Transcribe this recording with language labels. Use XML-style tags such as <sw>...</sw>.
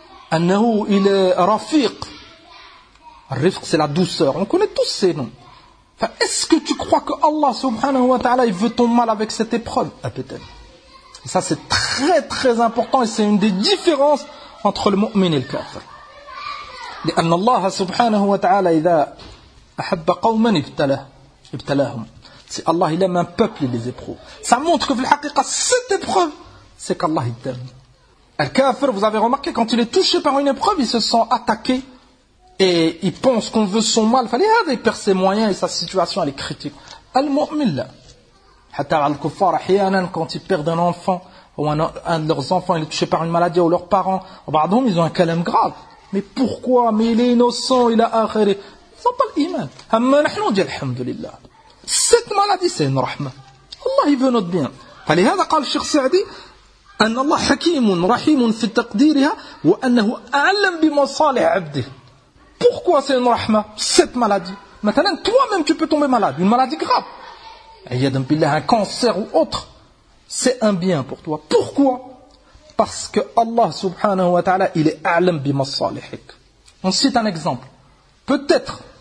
<fr>Annahu, il est rafiq. Rifq, c'est la douceur. On connaît tous ces noms. Enfin, est-ce que tu crois que Allah subhanahu wa ta'ala, il veut ton mal avec cette épreuve? Ah, peut-être. Et ça, c'est très très important et c'est une des différences entre le mu'min et le kafir.</fr> <ar>لأن الله سبحانه وتعالى إذا أحب قوما ابتلاهم.</ar> <fr>Si Allah il aime un peuple, il les éprouve. Ça montre que cette épreuve, c'est qu'Allah il t'aime. Al-Kafir, vous avez remarqué, quand il est touché par une épreuve, il se sent attaqué et il pense qu'on veut son mal. Il perd ses moyens et sa situation, elle est critique. Al-Mu'min, là.</fr> <ar>Hatta al-Kuffar, ahiyanan,</ar> <fr>quand ils perdent un enfant ou un de leurs enfants, il est touché par une maladie ou leurs parents, ils ont un kalam grave. Mais pourquoi? Mais il est innocent, il a akhiré. Ils n'ont pas l'iman.</fr> <ar>Amma nahnu</ar> <fr>dit alhamdulillah. Cette maladie, c'est une rahma. Allah, il veut notre bien.</fr> <ar>فلهذا قال الشيخ سعدي أن الله حكيم رحيم في تقديرها وأنه أعلم بمصالح عبده.</ar> <fr>Pourquoi c'est une rahma? Cette maladie. Maintenant, toi-même, tu peux tomber malade. Une maladie grave.</fr> <ar>Ayyad billah,</ar> <fr>un cancer ou autre. C'est un bien pour toi. Pourquoi? Parce que Allah, subhanahu wa ta'ala, il est</fr> <ar>أعلم بمصالحك.</ar> <fr>On cite un exemple. Peut-être.</fr>